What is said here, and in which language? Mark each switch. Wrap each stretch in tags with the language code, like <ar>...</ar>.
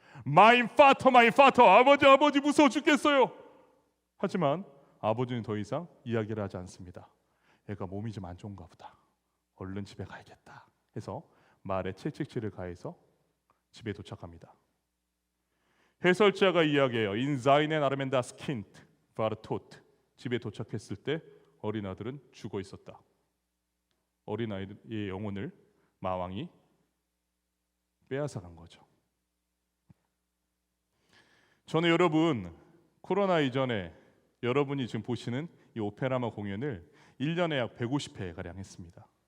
<de>마인 파터, 마인 파터.</de> <ko>아버지 무서워 죽겠어요. 하지만 아버지는 더 이상 이야기를 하지 않습니다. 애가 몸이 좀 안 좋은가 보다. 얼른 집에 가야겠다 해서 말에 채찍질을 가해서 집에 도착합니다. 해설자가 이야기해요.</ko> <de>In seinen Armen das Kind war tot.</de> <ko>집에 도착했을 때 어린 아들은 죽어 있었다. 어린 아이의 영혼을 마왕이 빼앗아간 거죠. 저는 여러분 코로나 이전에 여러분이 지금 보시는 이 오페라마 공연을 1년에 약 150회 가량 했습니다.</ko>